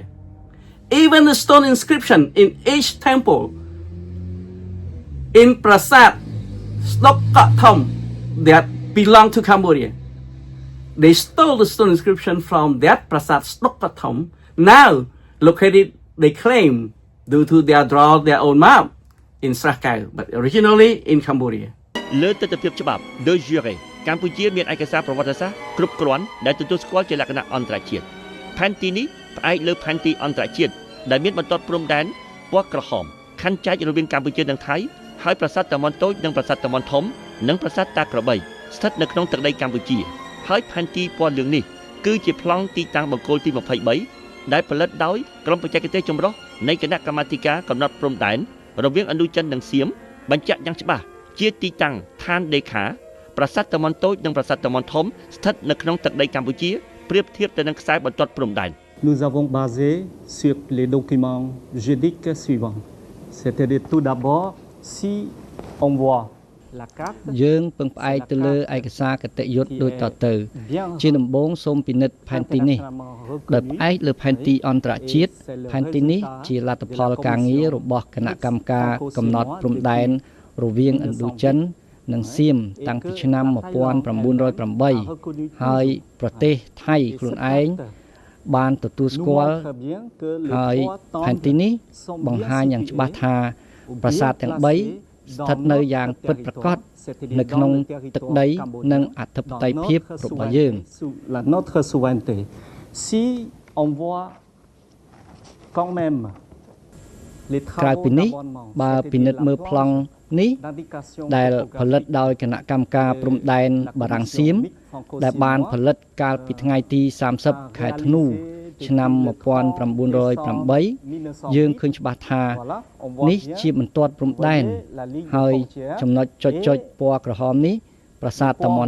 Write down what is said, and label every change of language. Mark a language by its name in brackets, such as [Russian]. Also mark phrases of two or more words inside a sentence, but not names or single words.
[English] Even the stone inscription in each temple, in Prasat Snokkathom that belong to Cambodia. They stole the stone inscription from that Prasat Snokkathom. Now located, they claim, due to their own map in Srahkau, but originally in Cambodia. [Khmer] លើទស្សនវិជ្ជាច្បាប់ [Latin] de jure [Khmer] កម្ពុជាមានឯកសារប្រវត្តិសាស្ត្រគ្រប់គ្រាន់ដែលទទួលស្គាល់ជាលក្ខណៈអន្តរជាតិផែនទីនេះផ្អែកលើផែន ទីអន្តរជាតិដែលមានបន្ទាត់ព្រំដែនពណ៌ក្រហមខណ្ឌចែករវាងកម្ពុជានិងថៃហើយប្រាសាទតាម៉ុនតូចនិងប្រាសាទតាម៉ុនធំនិងប្រាសាទតាក្របីស្ថិតនៅក្នុងទឹកដីកម្ពុជាហើយផែនទីពណ៌លឿងនេះគឺជាប្លង់ទីតាំងបង្គោលទី23 ដែលផលិតដោយក្រុមបច្ចេកទេសចម្រុះនៃគណៈកម្មាធិការកំណត់ព្រំដែនរវាងឥណ្ឌូចិននិងសៀមបញ្ជាក់យ៉ាងច្បាស់ជាទីតាំងឋានដេខាប្រាសាទតាម៉ុនតូចនិងប្រាសាទតាម៉ុនធំស្ថិតនៅក្នុងទឹកដីកម្ពុជាប្រៀបធៀបទៅនឹងខ្សែបន្ទាត់ព្រំដែន [French] Nous avons basé sur les documents juridiques suivants. C'est-à-dire tout d'abord, si on voit la carte, [Khmer] យើងពឹងផ្អែកទៅលើឯកសារគតិយុត្តដូចតទៅជាដំបូងសូមពិនិត្យផែនទីនេះដោយផ្អែកលើផែនទីអន្តរជាតិផែនទីនេះជាលទ្ធផលការងាររបស់គណៈកម្មការកំណត់ព្រំដែនរវាងឥណ្ឌូចិននិងសៀមតាំងពីឆ្នាំ 1908ហើយប្រទេសថៃខ្លួនឯងបានទទួលស្គាល់ហើយផែនទីនេះបង្ហាញយ៉ាងច្បាស់ថាប្រាសាទទាំង3ស្ថិតនៅយ៉ាងពិតប្រាកដនៅក្នុងទឹកដីនិងអធិបតេយ្យភាពរបស់យើង [French] notre souveraineté. Si on voit quand même les [Khmer] ក្រៅ [French] travaux [Khmer] ពីនេះ [French] d'abonnement, [Khmer] បើពិនិត្យមើលប្លង់នេះដែលផលិតដោយគណៈកម្មការព្រំដែនបារាំងសៀមដែលបានផលិតកាលពីថ្ងៃទី30ខែធ្នូឆ្នាំ1908 យើងឃើញច្បាស់ថានេះជាបន្ទាត់ព្រំដែនហើយចំណុចចុចពណ៌ក្រហមនេះប្រាសាទតាម៉ុន